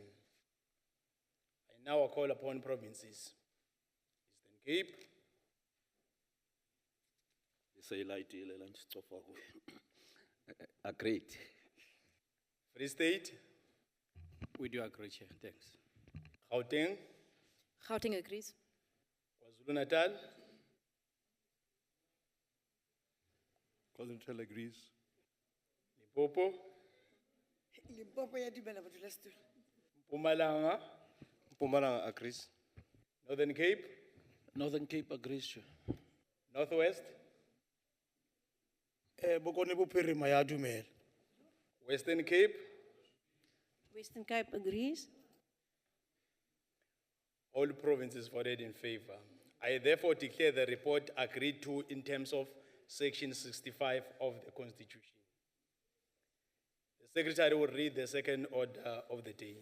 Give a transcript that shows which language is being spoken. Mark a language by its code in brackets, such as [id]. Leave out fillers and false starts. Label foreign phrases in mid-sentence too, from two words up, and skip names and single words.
[en] I now call upon provinces. Eastern Cape. Agreed. Free State. We do agree, Chair. Thanks. Gauteng. Gauteng agrees. KwaZulu-Natal. KwaZulu-Natal agrees. Limpopo, [nso] Limpopo ya dumela modulasetulo. [en] Mpumalanga, Mpumalanga agrees. Northern Cape, Northern Cape agrees, Chair. Northwest, [tn] Bokone Bophirima ya dumela. [en] Western Cape, Western Cape agrees. all provinces voted in favor. I therefore declare the report agreed to in terms of Section 65 of the Constitution. The Secretary will read the second order of the day.